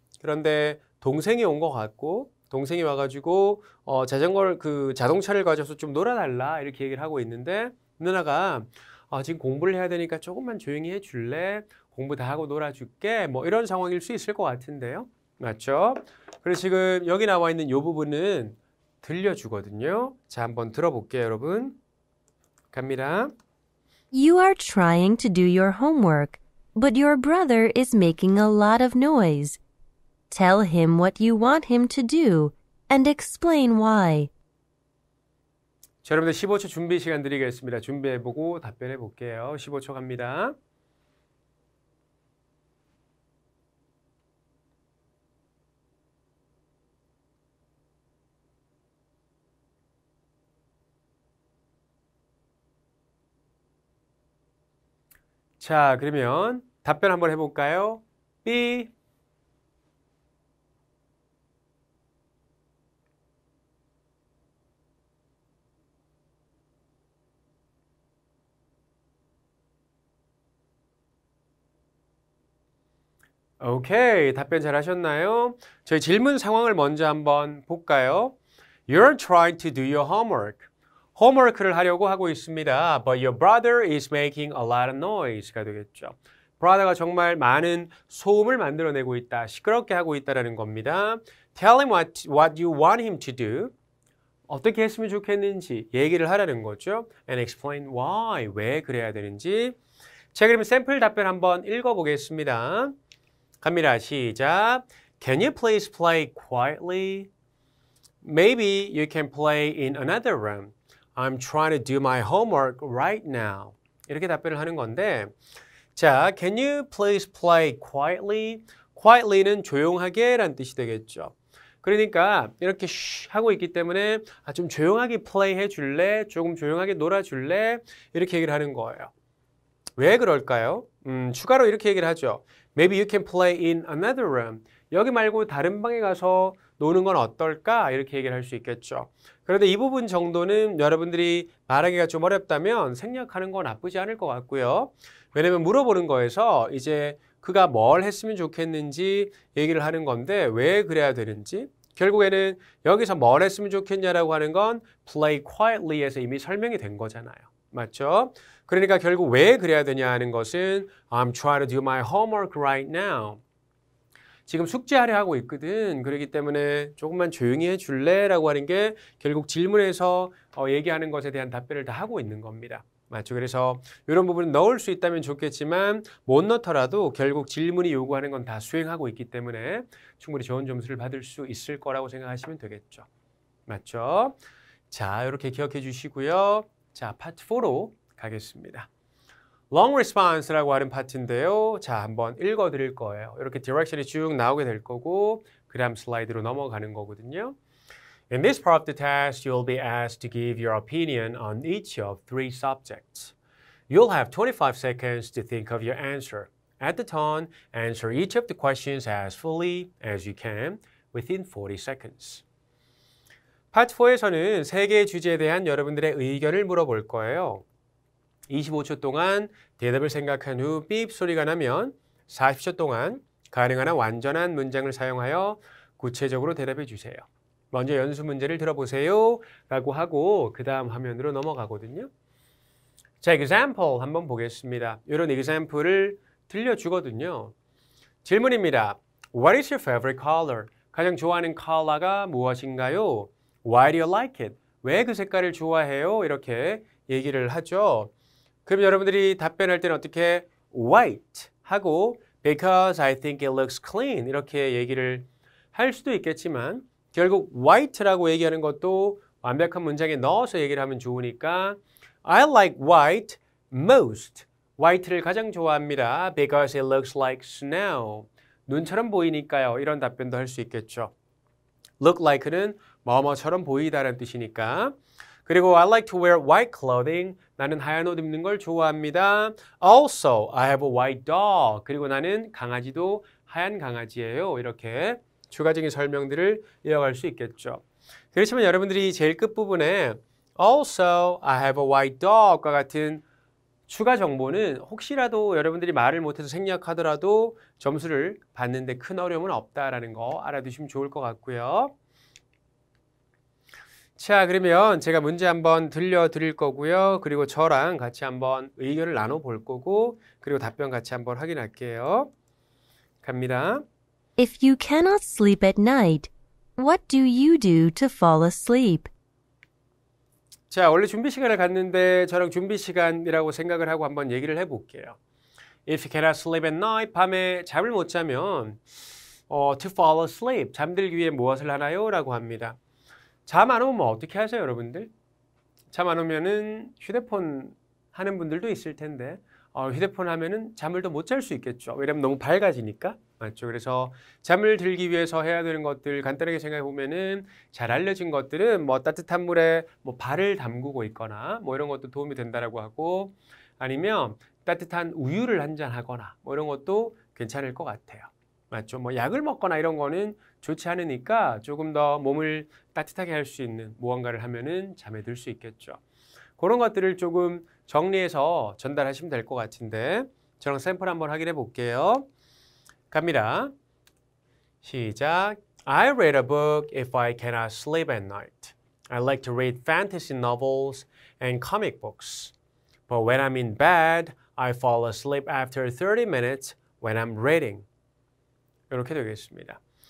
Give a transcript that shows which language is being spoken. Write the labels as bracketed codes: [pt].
[ko] 그런데 동생이 온 것 같고 동생이 와가지고 자동차를 가져서 좀 놀아달라 이렇게 얘기를 하고 있는데 누나가 지금 공부를 해야 되니까 조금만 조용히 해줄래? 공부 다 하고 놀아줄게. 뭐 이런 상황일 수 있을 것 같은데요. 맞죠? 그래서 지금 여기 나와 있는 이 부분은 들려주거든요. 자, 한번 들어볼게요, 여러분. 갑니다. [en] You are trying to do your homework, but your brother is making a lot of noise. Tell him what you want him to do and explain why. [ko] 자, 여러분들 15초 준비 시간 드리겠습니다. 준비해보고 답변해 볼게요. 15초 갑니다. 자, 그러면 답변 한번 해볼까요? B. 오케이, 답변 잘 하셨나요? 저희 질문 상황을 먼저 한번 볼까요? [en] You're trying to do your homework. [ko] 홈워크를 하려고 하고 있습니다. [en] But your brother is making a lot of noise [ko] 가 되겠죠. brother가 정말 많은 소음을 만들어내고 있다. 시끄럽게 하고 있다라는 겁니다. [en] Tell him what you want him to do. [ko] 어떻게 했으면 좋겠는지 얘기를 하라는 거죠. [en] And explain why. [ko] 왜 그래야 되는지. 자, 그러면 샘플 답변 한번 읽어보겠습니다. 갑니다. 시작. [en] Can you please play quietly? Maybe you can play in another room. I'm trying to do my homework right now. [ko] 이렇게 답변을 하는 건데, 자, [en] can you please play quietly? [ko] quietly는 조용하게 라는 뜻이 되겠죠. 그러니까 이렇게 쉬 하고 있기 때문에 좀 조용하게 플레이 해줄래? 조금 조용하게 놀아줄래? 이렇게 얘기를 하는 거예요. 왜 그럴까요? 추가로 이렇게 얘기를 하죠. Maybe you can play in another room. 여기 말고 다른 방에 가서 노는 건 어떨까? 이렇게 얘기를 할 수 있겠죠. 그런데 이 부분 정도는 여러분들이 말하기가 좀 어렵다면 생략하는 건 나쁘지 않을 것 같고요. 왜냐면 물어보는 거에서 이제 그가 뭘 했으면 좋겠는지 얘기를 하는 건데 왜 그래야 되는지 결국에는 여기서 뭘 했으면 좋겠냐라고 하는 건 [en] play quietly [ko] 에서 이미 설명이 된 거잖아요. 맞죠? 그러니까 결국 왜 그래야 되냐 하는 것은 [en] I'm trying to do my homework right now. [ko] 지금 숙제하려 하고 있거든. 그렇기 때문에 조금만 조용히 해줄래? 라고 하는 게 결국 질문에서 얘기하는 것에 대한 답변을 다 하고 있는 겁니다. 맞죠? 그래서 이런 부분은 넣을 수 있다면 좋겠지만 못 넣더라도 결국 질문이 요구하는 건 다 수행하고 있기 때문에 충분히 좋은 점수를 받을 수 있을 거라고 생각하시면 되겠죠. 맞죠? 자, 이렇게 기억해 주시고요. 자, 파트 4로 가겠습니다. Long response라고 하는 파트인데요. 자, 한번 읽어 드릴 거예요. 이렇게 디렉션이 쭉 나오게 될 거고 그 다음 슬라이드로 넘어가는 거거든요. [en] In this part of the test, you'll be asked to give your opinion on each of 3 subjects. You'll have 25 seconds to think of your answer. At the tone, answer each of the questions as fully as you can within 40 seconds. [ko] 파트 4에서는 3개의 주제에 대한 여러분들의 의견을 물어볼 거예요. 25초 동안 대답을 생각한 후 삐 소리가 나면 40초 동안 가능한 한 완전한 문장을 사용하여 구체적으로 대답해 주세요. 먼저 연수 문제를 들어보세요 라고 하고 그 다음 화면으로 넘어가거든요. 자, example 한번 보겠습니다. 이런 example을 들려주거든요. 질문입니다. [en] What is your favorite color? [ko] 가장 좋아하는 컬러가 무엇인가요? [en] Why do you like it? [ko] 왜 그 색깔을 좋아해요? 이렇게 얘기를 하죠. 그럼 여러분들이 답변할 때는 어떻게 white 하고 [en] because I think it looks clean [ko] 이렇게 얘기를 할 수도 있겠지만 결국 white라고 얘기하는 것도 완벽한 문장에 넣어서 얘기를 하면 좋으니까 [en] I like white most. [ko] white를 가장 좋아합니다. [en] because it looks like snow. [ko] 눈처럼 보이니까요. 이런 답변도 할 수 있겠죠. look like는 뭐뭐처럼 보이다라는 뜻이니까. 그리고 [en] I like to wear white clothing. [ko] 나는 하얀 옷 입는 걸 좋아합니다. [en] Also, I have a white dog. [ko] 그리고 나는 강아지도 하얀 강아지예요. 이렇게 추가적인 설명들을 이어갈 수 있겠죠. 그렇지만 여러분들이 제일 끝부분에 [en] Also, I have a white dog [ko] 과 같은 추가 정보는 혹시라도 여러분들이 말을 못해서 생략하더라도 점수를 받는데 큰 어려움은 없다라는 거 알아두시면 좋을 것 같고요. 자, 그러면 제가 문제 한번 들려드릴 거고요. 그리고 저랑 같이 한번 의견을 나눠볼 거고, 그리고 답변 같이 한번 확인할게요. 갑니다. [en] If you cannot sleep at night, what do you do to fall asleep? [ko] 자, 원래 준비 시간을 갖는데 저랑 준비 시간이라고 생각을 하고 한번 얘기를 해볼게요. [en] If you cannot sleep at night, [ko] 밤에 잠을 못 자면 [en] to fall asleep, [ko] 잠들기 위해 무엇을 하나요? 라고 합니다. 잠 안 오면 어떻게 하세요, 여러분들? 잠 안 오면은 휴대폰 하는 분들도 있을 텐데 휴대폰 하면은 잠을 더 못 잘 수 있겠죠. 왜냐면 너무 밝아지니까. 맞죠? 그래서 잠을 들기 위해서 해야 되는 것들 간단하게 생각해 보면은 잘 알려진 것들은 뭐 따뜻한 물에 뭐 발을 담그고 있거나 뭐 이런 것도 도움이 된다라고 하고 아니면 따뜻한 우유를 한 잔 하거나 뭐 이런 것도 괜찮을 것 같아요. 맞죠? 뭐 약을 먹거나 이런 거는 좋지 않으니까 조금 더 몸을 따뜻하게 할 수 있는 무언가를 하면은 잠에 들 수 있겠죠. 그런 것들을 조금 정리해서 전달하시면 될 것 같은데 저랑 샘플 한번 확인해 볼게요. 갑니다. 시작. [en] I read a book if I cannot sleep at night. I like to read fantasy novels and comic books. But when I'm in bed, I fall asleep after 30 minutes when I'm reading. [ko] 이렇게 되겠습니다.